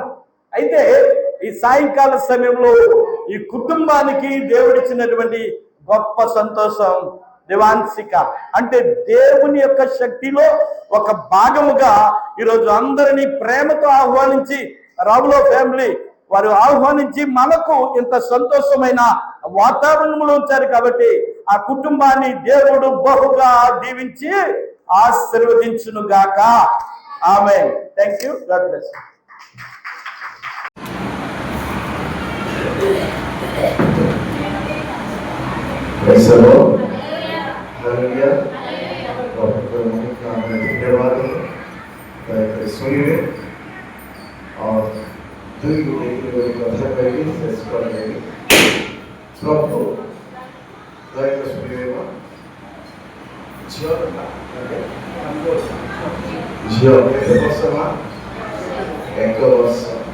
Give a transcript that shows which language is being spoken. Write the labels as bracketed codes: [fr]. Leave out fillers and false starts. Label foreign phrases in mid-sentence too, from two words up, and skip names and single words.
[te] అయితే ఈ సాయంకాల సమయంలో ఈ కుటుంబానికి దేవుడిచ్చినటువంటి గొప్ప సంతోషం దివాన్సిక అంటే దేవుని యొక్క శక్తిలో ఒక భాగముగా ఈరోజు అందరినీ ప్రేమతో ఆహ్వానించి రావులో ఫ్యామిలీ వారు ఆహ్వానించి మనకు ఇంత సంతోషమైన వాతావరణంలో ఉంచారు। కాబట్టి ఆ కుటుంబాన్ని దేవుడు బహుగా దీవించి ఆశీర్వదించును గాక। ఆమేన్। [en] thank you, God bless you. Praise the Lord. [or] Hallelujah. [hi] धन्यवाद सुनिए [or] ଦୁଇ ମିନିଟ୍ ଗୋଟେ କଥା କହିବି ଶେଷ କରିଦେବି। ପ୍ରଭୁ ଦୟାକରି ଶୁଣିବ। ଝିଅ କେତେ ବର୍ଷ ମା? 1 ବର୍ଷ।